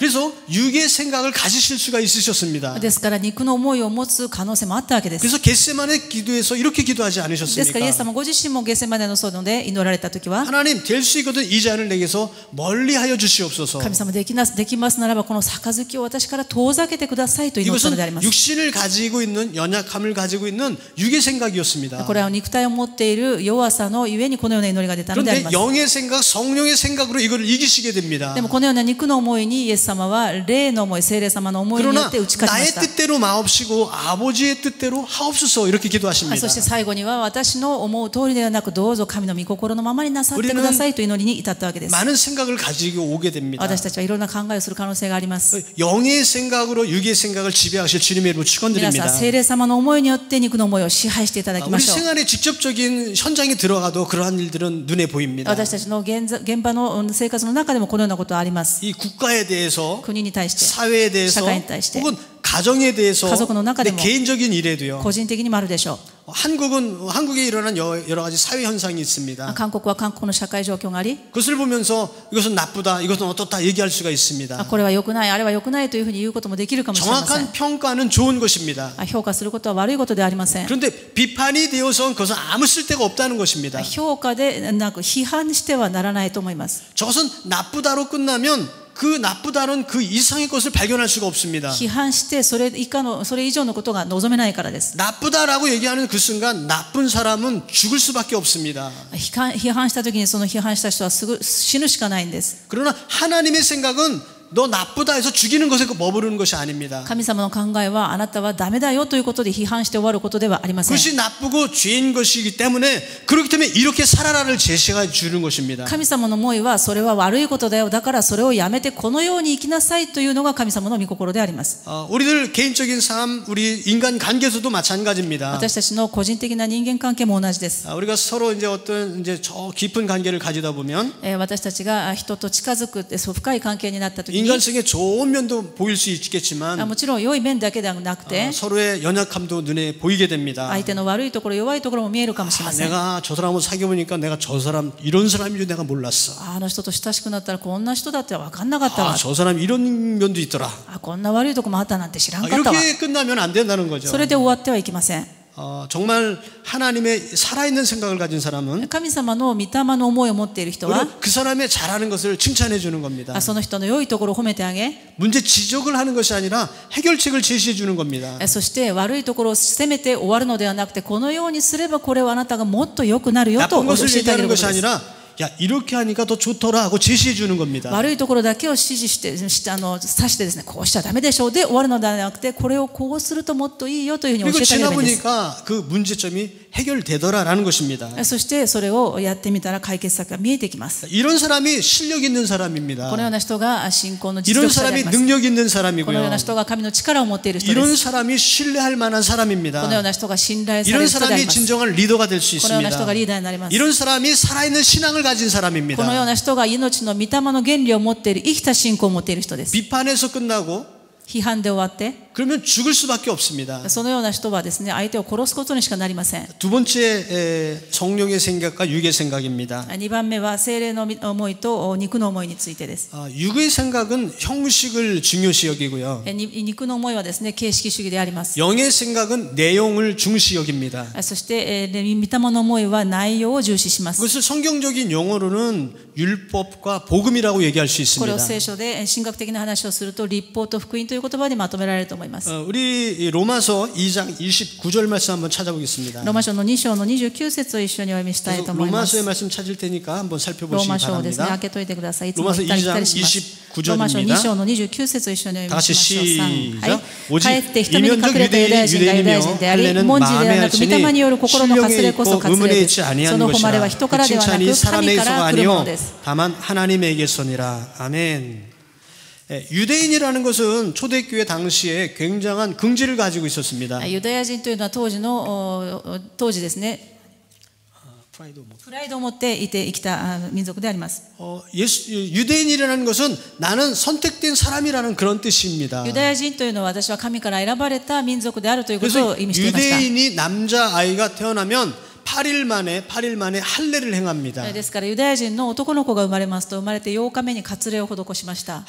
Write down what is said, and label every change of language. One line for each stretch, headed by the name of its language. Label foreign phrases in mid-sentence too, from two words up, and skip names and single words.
Korean: 그래서 육의 생각을 가지실 수가 있으셨습니다.
Japanese: ですから肉の思いを持つ可能性もあったわけです。
Korean: 그래서 겟세마네 기도에서 이렇게 기도하지
Japanese: ですからイエス
Korean: 않으셨습니까?
Japanese: 様ご自身もゲセマネの園で祈られたときは、
Korean: 하나님 될 수 있거든 이 잔을 내게서 멀리하여 주시옵소서.
Japanese: 神様できますならばこの杯を私から遠ざけてくださいと祈ったのでありま
Korean: 이것은
Japanese: す。
Korean: 육신을 가지고 있는 연약함을 가지고 있는 육의 생각이었습니다.
Japanese: これは肉体を持っている弱さのゆえにこのような祈りが出たのであり
Korean: 그런데
Japanese: ます。
Korean: 영의 생각, 성령의 생각으로 이걸 이기시게 됩니다.
Japanese: でもこのような肉の思いにイエス様は霊の思い、聖霊様の思いによ
Korean: 그러나
Japanese: って打ち勝ちま
Korean: 나의
Japanese: した。
Korean: 뜻대로 마옵시고 아버지의 뜻대로 하옵소서 이렇게 기도하십니다.
Japanese: そして最後には私の思う通りではなくどうぞ神の御心のままになさってくださいという祈りに至ったわけです。
Korean: 많은 생각을 가지고 오게 됩니다.
Japanese: 私たちはいろんな考えをする可能性があります。
Korean: 영의 생각으로 육의 생각을 지배하실 주님의 이름으로
Japanese: 皆さん、
Korean: 축원드립니다.
Japanese: 聖霊様の思いによって肉の思いを支配していただきま
Korean: 우리
Japanese: しょう。
Korean: 생활의 직접적인 현장에 들어가도 그러한 일들은 눈에 보입니다.
Japanese: 私たちの現場の生活の中でもこのようなことはあります。
Korean: 이 국가에 대해서
Japanese: 国に対して、
Korean: 사회에 대해서
Japanese: 社会に対して、
Korean: 혹은 가정에 대해서
Japanese: 家族の中で
Korean: 내
Japanese: も
Korean: 개인적인 일에도요.
Japanese: 個人的にもあるでしょ
Korean: 한국에 일어난 여러 가지 사회 현상이
Japanese: う。
Korean: 있습니다.
Japanese: 韓国は韓国の社会状況があり、
Korean: 그것을 보면서 이것은 나쁘다, 이것은 어떻다 얘기할 수가 있습니다.
Japanese: これは良くない、あれは良くないというふうに言うこともできるかもしれません。
Korean: 정확한 평가는 좋은 것입니다.
Japanese: 評価することは悪いことではありません。
Korean: 그런데 비판이 되어서 그것은 아무 쓸데가 없다는 것입니다.
Japanese: 評価でなく批判してはならないと思います。
Korean: 저것은 나쁘다로 끝나면 그 나쁘다는 그 이상의 것을 발견할 수가 없습니다.
Japanese: 批判してそれ以上のことが望めないからです。
Korean: 나쁘다라고 얘기하는 그 순간 나쁜 사람은 죽을 수밖에 없습니다.
Japanese: 批判したときにその批判した人はすぐ死ぬしかないんです。
Korean: 그러나 하나님의 생각은 너 나쁘다 해서 죽이는 것에 머무르는 것이 아닙니다.
Japanese: 神様の考えはあなたはダメだよということで批判して終わることではありません。
Korean: 그것이 나쁘고 죄인 것이기 때문에 그렇기 때문에 이렇게 살아라를 제시해 주는 것입니다.
Japanese: 神様の思いはそれは悪いことだよ、だからそれをやめてこのように生きなさいというのが神様の御心であります。
Korean: 우리들 개인적인 삶, 우리 인간 관계에서도 마찬가지입니다.
Japanese: 私たちの個人的な人間関係も同じです。
Korean: 우리가 서로 이제 어떤 이제 저 깊은 관계를 가지다 보면
Japanese: 私たちが人と近づくそう深い関係になったときに
Korean: 인간성의 좋은 면도 보일 수 있겠지만
Japanese: もちろん良い面だけではなくて
Korean: 서로의 연약함도 눈에 보이게 됩니다.
Japanese: 相手の悪いところ弱いところも見えるかもしれません。
Korean: 내가 저 사람을 사귀어보니까 내가 저 사람 이런 사람인 줄 내가 몰랐어.
Japanese: あの人と親しくなったらこんな人だって分かんなかったわ。
Korean: 저 사람 이런 면도 있더라.
Japanese: こんな悪いとこもあったなんて知らんかったわ。
Korean: 이렇게 끝나면 안 된다는 거죠.
Japanese: それで終わってはいけません。
Korean: 정말 하나님의 살아있는 생각을 가진 사람은
Japanese: 神様の御霊の思いを持っている人は
Korean: 그 사람의 잘하는 것을 칭찬해 주는 겁니다.
Japanese: その人の良いところを褒めてあげ、
Korean: 문제 지적을 하는 것이 아니라 해결책을 제시해 주는 겁니다.
Japanese: そして悪いところを責めて終わるのではなくて、このようにすればこれはあなたがもっと良くなるよと
Korean: 나쁜
Japanese: 教
Korean: 것을
Japanese: えてあげ
Korean: 얘기하는
Japanese: ること
Korean: 것이
Japanese: です。
Korean: 아니라 야 이렇게 하니까 더 좋더라 하고 제시해 주는 겁니다.
Japanese: 悪いところだけを指示して指してですね、こうしちゃダメでしょうで終わるのではなくて、これをこうするともっといいよというふうに教
Korean: 그리고
Japanese: えてあげればいいんです。
Korean: 지나보니까 그 문제점이 해결되더라라는 것입니다.
Japanese: そしてそれをやってみたら解決策が見えてきます。
Korean: 이런 사람이 실력 있는 사람입니다.
Japanese: このような人が信仰の実
Korean: 이런
Japanese: 力者であり
Korean: 사람이
Japanese: ます。
Korean: 능력 있는
Japanese: このよう
Korean: 사람이고요.
Japanese: な人が神の力を持っている人で
Korean: 이런
Japanese: す。
Korean: 사람이 신뢰할 만한
Japanese: このよう
Korean: 사람입니다.
Japanese: な人が信頼され
Korean: 이런
Japanese: る人であり
Korean: 사람이
Japanese: ます。
Korean: 진정한 리더가 될 수
Japanese: このような人が
Korean: 있습니다.
Japanese: リーダーになります。
Korean: 이런 사람이 살아있는 신앙을 가진
Japanese: このよう
Korean: 사람입니다.
Japanese: な人が命の御霊の原理を持っている、生きた信仰を持っている人です。
Korean: 비판에서 끝나고
Japanese: 批判で終わって、
Korean: 그러면 죽을 수밖에 없습니다.
Japanese: そのような人はですね、相手を殺すことにしかなりません。
Korean: 두 번째 성령의 생각과 육의 생각입니다.
Japanese: 2 番目は聖霊の思いと肉の思いについてです。
Korean: 육의 생각은 형식을 중요시 여기고요.
Japanese: 肉の思いはですね、形式主義であります。
Korean: 영의 생각은 내용을 중시 여깁니다.
Japanese: そして御霊の思いは内容を重視します。
Korean: 그것을 성경적인 용어로는 율법과 복음이라고 얘기할 수
Japanese: これを
Korean: 있습니다.
Japanese: 聖書で神学的な話をすると律法と福音という言葉でまとめられると思います。
Korean: 우리 로마서 2장 29절 말씀 한번 찾아보겠습니다.
Japanese: ローマ書の2章の29節を一緒にお読みしたいと思います。
Korean: 로마서의 말씀 찾을 테니까 한번
Japanese: ロー
Korean: 살펴보시기
Japanese: マ書をですね、
Korean: 바랍니다.
Japanese: 開けといてください。いつも
Korean: 로마서
Japanese: 行ったり来たり
Korean: 2장
Japanese: します。ローマ書2
Korean: 29절입니다.
Japanese: 章の29節を一緒にお読みしましょう。3、
Korean: 시작.
Japanese: はい。
Korean: 오직
Japanese: かえって人目に隠れたユダヤ人がユダヤ人であり、
Korean: 유대인이며
Japanese: 文字ではなく御霊による心のかつ
Korean: 신령에
Japanese: れこそ
Korean: 있고
Japanese: かつれ
Korean: 의문에
Japanese: で
Korean: 있지
Japanese: す。
Korean: 아니한
Japanese: その誉れは
Korean: 것이라
Japanese: 人からではな
Korean: 칭찬이
Japanese: く神
Korean: 사람에게서가
Japanese: から来るもの
Korean: 아니요
Japanese: です。
Korean: 다만 하나님에게서니라. 아멘. 유대인이라는 것은 초대교회 당시에 굉장한 긍지를 가지고 있었습니다.
Japanese: ユダヤ人というのは当時ですね、プライドを持って生きた民族であります。
Korean: 유대인이라는 것은 나는 선택된 사람이라는 그런 뜻입니다.
Japanese: ユダヤ人というのは私は神から選ばれた民族であるということを
Korean: 그래서
Japanese: 意味していました。
Korean: 유대인이 남자아이가 태어나면 8일 만에 할례를 행합니다.
Japanese: ですからユダヤ人の男の子が生まれますと、生まれて8日目に割礼を施しました。